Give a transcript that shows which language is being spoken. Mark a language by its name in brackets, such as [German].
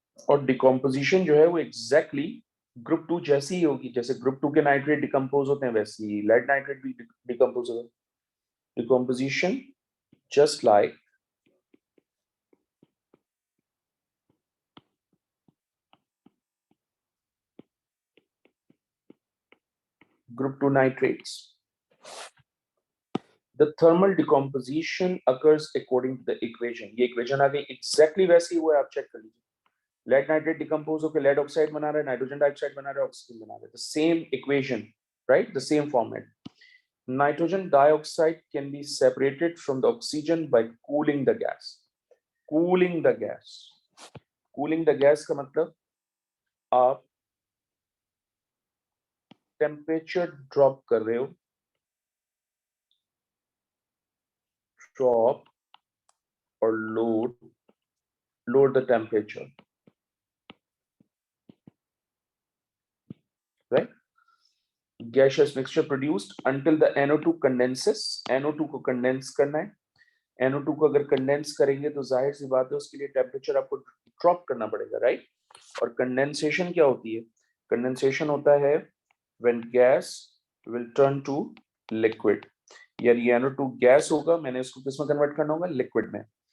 [Hindi] और डिकम्पोजिशन जो है वो एग्जैक्टली ग्रुप 2 जैसी ही होगी, जैसे ग्रुप 2 के नाइट्रेट डिकम्पोज होते हैं वैसे ही लेड नाइट्रेट भी डिकम्पोज होगा। [English] Decomposition just like group 2 nitrates. The thermal decomposition occurs according to the equation. [Hindi] ये equation आ गई exactly वैसी हुआ है, आप चेक कर लीजिए। लेड नाइट्रेट डिकम्पोज होकर लेड ऑक्साइड बना रहा है, नाइट्रोजन डाइऑक्साइड बना रहा है, ऑक्सीजन बना रहा है। [English] The same equation, right? The same format. Nitrogen dioxide can be separated from the oxygen by cooling the gas. Cooling the gas. Cooling the gas [Hindi] का मतलब आप [English] Temperature drop कर रहे हो, ड्रॉप और load the temperature, right? Gaseous mixture produced until the NO2 condenses. [Hindi] NO2 को condense करना है। NO2 को अगर कंडेंस करेंगे तो जाहिर सी बात है उसके लिए टेम्परेचर आपको ड्रॉप करना पड़ेगा, राइट? और कंडेंसेशन क्या होती है? कंडेंसेशन होता है [English] when gas will turn to liquid, [Hindi] यानी NO2 गैस होगा, मैंने इसको किस में कन्वर्ट करना होगा? लिक्विड में।